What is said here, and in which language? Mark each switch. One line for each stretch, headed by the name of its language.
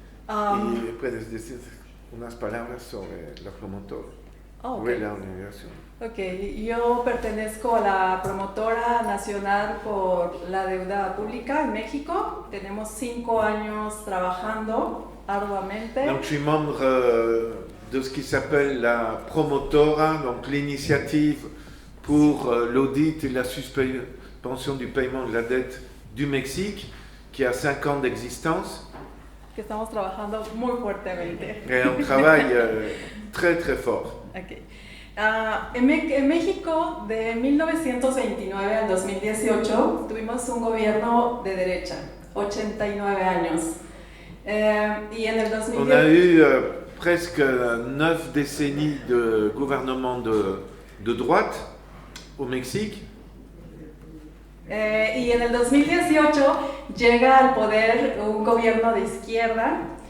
Spanish: Y puedes decir unas palabras sobre la promotora. Oh, okay. La organización. Ok, yo pertenezco a la Promotora Nacional por la Deuda Pública en México. Tenemos 5 años trabajando arduamente.
French: Donc, je suis membre de ce qui s'appelle la Promotora, donc l'initiative pour l'audit et la suspension du paiement de la dette du Mexique, qui a 5 ans d'existence.
Spanish: Que estamos trabajando muy fuertemente.
French: Et on travaille très très fort. Okay.
Spanish: En México, de 1929 al 2018, tuvimos un gobierno de derecha, 89 años. Y en el 2010...
French: On a eu presque 9 décennies de gouvernement de droite au Mexique.
Spanish: Y en el 2018 llega al poder un gobierno de izquierda.